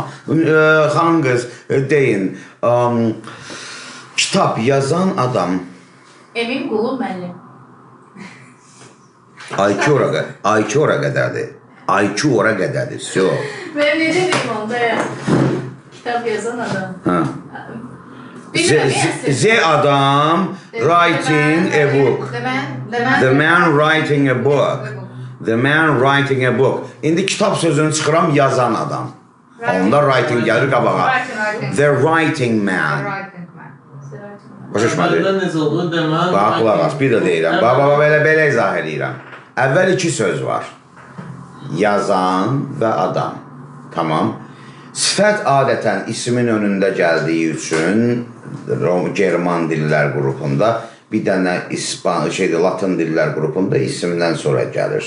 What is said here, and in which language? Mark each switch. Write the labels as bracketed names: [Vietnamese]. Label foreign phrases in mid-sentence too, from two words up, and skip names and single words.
[Azerbaijani] Xanım qız, deyin, kitab yazan adam... Emin Qulu müəllim. IQ ora qədərdir. IQ ora qədərdir, so. Mən necə deyim onda ya? Kitab yazan adam. [English] Z adam writing a book. The man writing a book. The man writing a book. [Azerbaijani] İndi kitab sözünü çıxıram, yazan adam. Onda writing gəlir qabağa. [English] The writing man. [Azerbaijani] Başa düşmədir? Bax, qulaq as, bir də deyirəm. Bax, belə izah edirəm. Əvvəl iki söz var. Yazan və adam. Tamam. Sifət adətən ismin önündə gəldiyi üçün German dillər qrupunda, bir dənə Latin dillər qrupunda isimdən sonra gəlir.